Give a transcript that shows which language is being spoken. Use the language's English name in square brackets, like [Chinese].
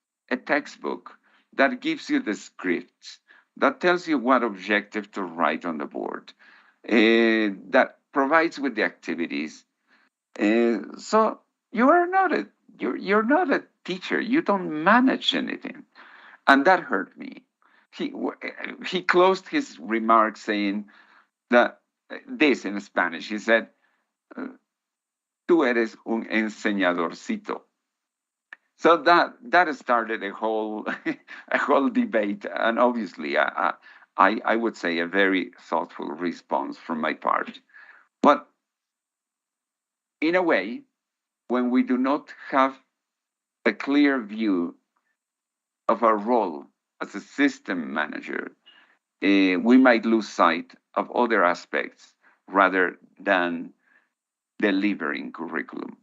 [English] a textbook that gives you the scripts, that tells you what objective to write on the board, that provides with the activities. So you're not a teacher. You don't manage anything." And that hurt me. He closed his remarks saying that this in Spanish. He said, [Spanish] "Tú eres un enseñadorcito." [English] So that started a whole a whole debate, and obviously, I would say a very thoughtful response from my part. But in a way, when we do not have a clear view of our role as a system manager, we might lose sight of other aspects rather than delivering curriculum.